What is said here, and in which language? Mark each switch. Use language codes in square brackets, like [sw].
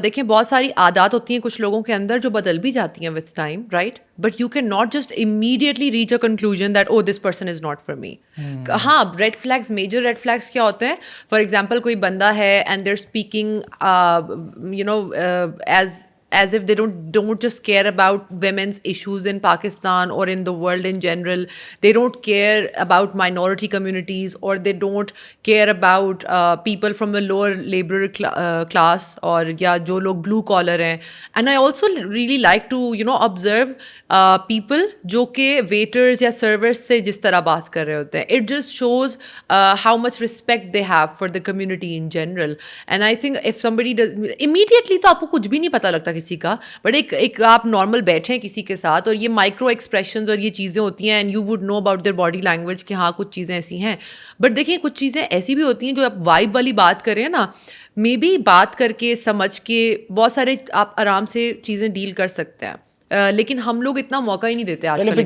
[ur] دیکھیں بہت ساری عادات ہوتی ہیں کچھ لوگوں کے اندر جو بدل بھی جاتی ہیں [en] With time, right, but you can not just immediately reach a conclusion that oh this person is not for me. [ur] ہاں red flags, major red flags کیا ہوتے ہیں, [en] For example کوئی بندہ ہے and they are speaking you know as if they don't just care about women's issues in Pakistan or in the world in general. They don't care about minority communities, or they don't care about people from the lower laborer class, or [ur] ya jo log blue collar hain. [en] And I also really like to observe people [ur] jo ke waiters ya servers se jis tarah baat kar rahe hote hain. [en] It just shows how much respect they have for the community in general. And I think if somebody does immediately [ur] to aapko kuch bhi nahi pata lagta کسی کا, but ایک آپ normal بیٹھے ہیں کسی کے ساتھ, اور یہ مائکرو ایکسپریشنز اور یہ چیزیں ہوتی ہیں, [en] and you would know about their body language [ur] کہ ہاں کچھ چیزیں ایسی ہیں. بٹ دیکھیں کچھ چیزیں ایسی بھی ہوتی ہیں جو آپ وائب والی بات کریں نا, مے بی بات کر کے سمجھ کے بہت سارے آپ آرام سے چیزیں ڈیل کر سکتے ہیں, لیکن ہم لوگ اتنا موقع ہی نہیں دیتے آج کل.